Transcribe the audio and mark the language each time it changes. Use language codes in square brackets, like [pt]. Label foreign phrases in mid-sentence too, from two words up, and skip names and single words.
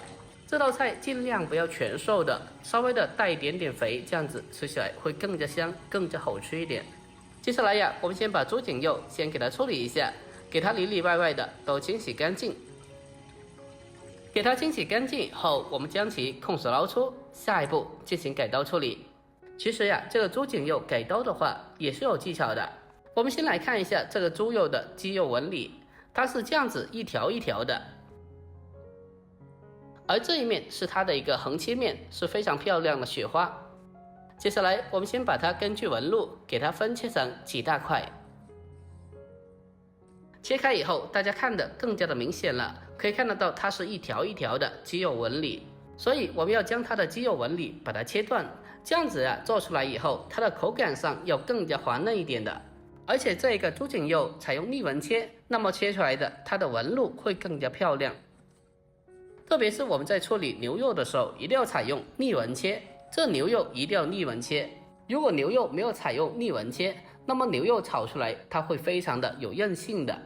[zh] 這道菜盡量不要全瘦的，稍微的帶一點點肥，這樣子吃起來會更加香，更加好吃一點。接下來呀，我們先把豬頸肉先給它處理一下，給它裡裡外外的都清洗乾淨。給它清洗乾淨以後，我們將其控水撈出，下一步進行改刀處理。其實呀，這個豬頸肉改刀的話也是有技巧的。我們先來看一下這個豬肉的肌肉紋理。它是這樣子一條一條的，而這一面是它的一個橫切面，是非常漂亮的雪花。接下來我們先把它根據紋路給它分切成幾大塊，切開以後大家看得更加的明顯了，可以看得到它是一條一條的肌肉紋理，所以我們要將它的肌肉紋理把它切斷，這樣子啊做出來以後，它的口感上要更加滑嫩一點的。而且這個豬頸肉採用逆紋切，那麼切出來的它的紋路會更加漂亮。特別是我們在處理牛肉的時候，一定要採用逆紋切，這牛肉一定要逆紋切。如果牛肉沒有採用逆紋切，那麼牛肉炒出來它會非常的有韌性的。